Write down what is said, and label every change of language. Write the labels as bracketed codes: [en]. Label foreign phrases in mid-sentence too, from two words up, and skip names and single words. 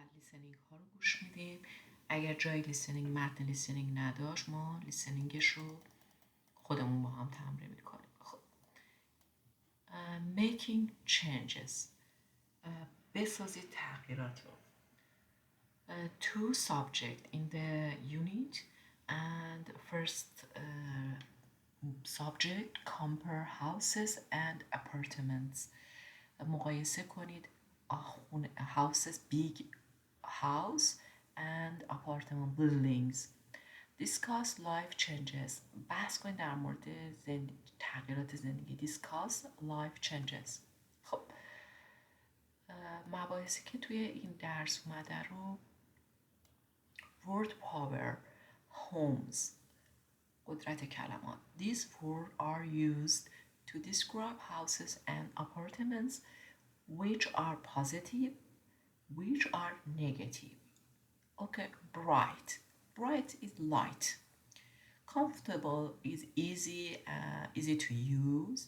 [fa] لیسنینگ ها رو گوش میدیم. اگر جای لیسنینگ متن لیسنینگ نداشت ما لیسنینگش رو خودمون با هم تمرین میکنیم. خب [en] making changes [fa] بسازید تغییرات رو. [en] Two subject in the unit and first subject compare houses and apartments. [fa] مقایسه کنید [en] houses big house and apartment buildings. Discuss life changes. [fa] بحث کنید در مورد تغییرات زندگی. [en] Discuss life changes. [fa] خب مباحثی که توی این درس اومده رو [en] word power, homes, [fa] قدرت کلمات. [en] These words are used to describe houses and apartments which are positive, which are negative. Okay, bright. Bright is light. Comfortable is easy to use.